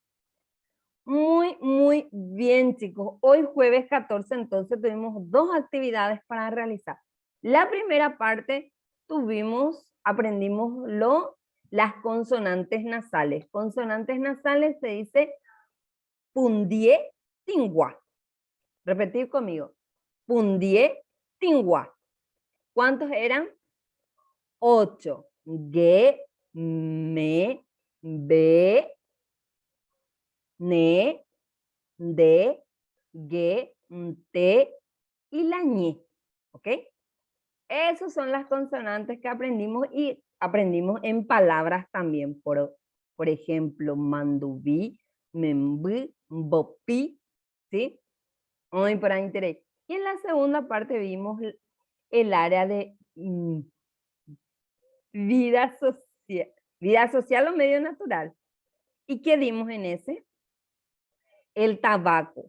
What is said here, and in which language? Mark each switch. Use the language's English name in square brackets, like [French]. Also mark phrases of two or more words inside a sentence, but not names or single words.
[Spanish] Muy bien, chicos. Hoy jueves 14, entonces tuvimos dos actividades para realizar. La primera parte aprendimos las consonantes nasales. Consonantes nasales se dice [Guarani] pundie, tingua. [Spanish] Repetir conmigo. [Guarani] Pundie, tingua. [Spanish] ¿Cuántos eran? 8. Ge, me, be, ne, de, ge, te y la ñe. ¿Ok? Esas son las consonantes que aprendimos y aprendimos en palabras también. Por ejemplo, [Guarani] mandubí, membí, bopi, [Spanish] ¿sí? Muy para interés. Y en la segunda parte vimos el área de vida social o medio natural. ¿Y qué dimos en ese? El tabaco.